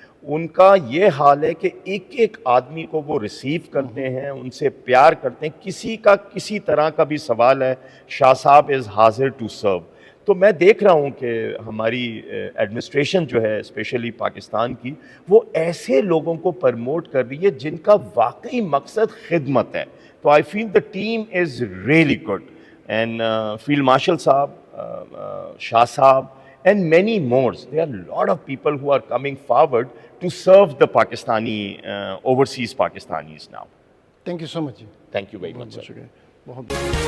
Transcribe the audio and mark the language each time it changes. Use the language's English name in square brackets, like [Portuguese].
[Urdu] ان کا یہ حال ہے کہ ایک ایک آدمی کو وہ ریسیو کرتے ہیں, ان سے پیار کرتے ہیں. کسی کا کسی طرح کا بھی سوال ہے, شاہ صاحب [English] Is حاضر to serve. [Urdu] تو میں دیکھ رہا ہوں کہ ہماری ایڈمنسٹریشن جو ہے اسپیشلی پاکستان کی, وہ ایسے لوگوں کو پرموٹ کر رہی ہے جن کا واقعی مقصد خدمت ہے. تو [English] I feel the team is really good. And field marshal sahib, Shah sahib and many more. There are a lot of people who are coming forward to serve the Pakistani, overseas Pakistanis now. Thank you so much جی. Thank you very much, [Urdu] بہت [English] sir. [Urdu] شکریہ, بہت بہت